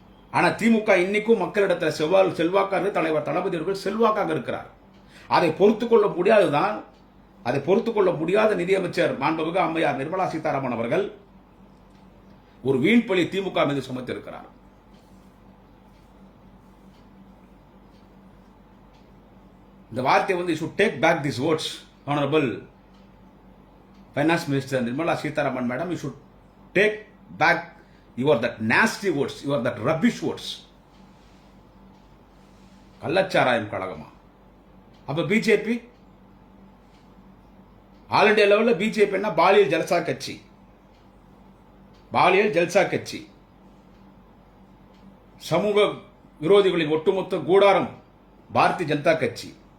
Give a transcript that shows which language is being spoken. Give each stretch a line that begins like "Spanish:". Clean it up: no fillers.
Tamil: ஆனா திமுக இன்னைக்கும் மக்களிடத்தில் செல்வாக்காக தலைவர் தளபதி அவர்கள் செல்வாக்காக இருக்கிறார். அதை பொறுத்துக் கொள்ள முடியாதுதான். அதை பொறுத்துக் கொள்ள முடியாத நிதியமைச்சர் மாண்புமிகு அம்மையார் நிர்மலா சீதாராமன் அவர்கள் ஒரு வீண்பழி திமுக மீது சுமத்திருக்கிறார். இந்த வார்த்தை
English: should take back these words, Honorable Finance Minister Nirmala Sitharaman Madam, you should take back that nasty words, that rubbish words.
Tamil: கள்ளச்சாராயம் கழகமா? அப்ப பிஜேபி ஆல் இண்டியா லெவலில் பிஜேபி என்ன? பாலியல் ஜல்சா கட்சி, பாலியல் ஜல்சா கட்சி, சமூக விரோதிகளின் ஒட்டுமொத்த கூடாரம் பாரதிய ஜனதா கட்சி.